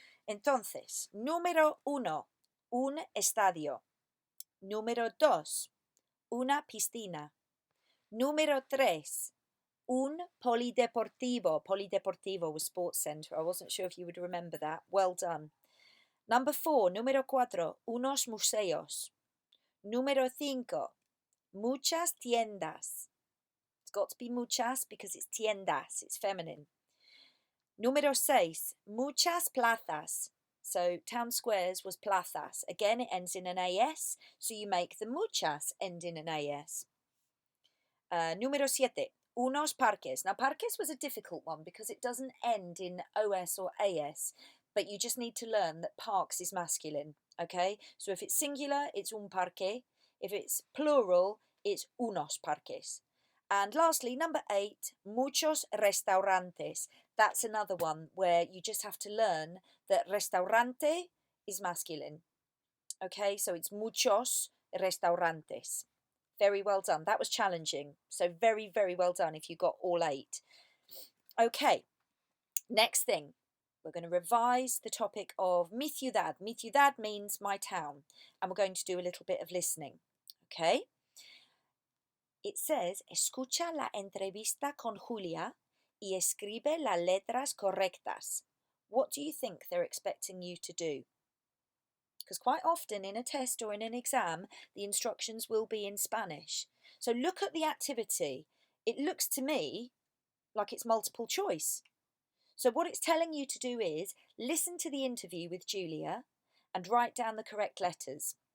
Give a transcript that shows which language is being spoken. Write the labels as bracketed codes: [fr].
[es] Entonces, número 1, un estadio. Número 2, una piscina. Número 3, un polideportivo. [en] Polideportivo was sports centre. I wasn't sure if you would remember that. Well done. Number 4, [es] número 4, unos museos. Número 5, muchas tiendas. [en] It's got to be muchas because it's tiendas, it's feminine. [es] Número 6, muchas plazas. [en] So town squares was plazas. Again, it ends in an AS, so you make the muchas end in an AS. [es] Número 7, Unos parques. [en] Now, parques was a difficult one because it doesn't end in os or as, but you just need to learn that parks is masculine, okay? So if it's singular, it's [es] un parque. [en] If it's plural, it's [es] unos parques. [en] And lastly, number 8, [es] muchos restaurantes. [en] That's another one where you just have to learn that restaurante is masculine. Okay, so it's [es] muchos restaurantes. [en] Very well done. That was challenging. So very, very well done if you got all 8. Okay, next thing. We're going to revise the topic of [es] mi ciudad. Mi ciudad [en] means my town. And we're going to do a little bit of listening. Okay? It says, [es] escucha la entrevista con Julia y escribe las letras correctas. [en] What do you think they're expecting you to do? Because quite often in a test or in an exam, the instructions will be in Spanish. So look at the activity. It looks to me like it's multiple choice. So what it's telling you to do is listen to the interview with Julia and write down the correct letters.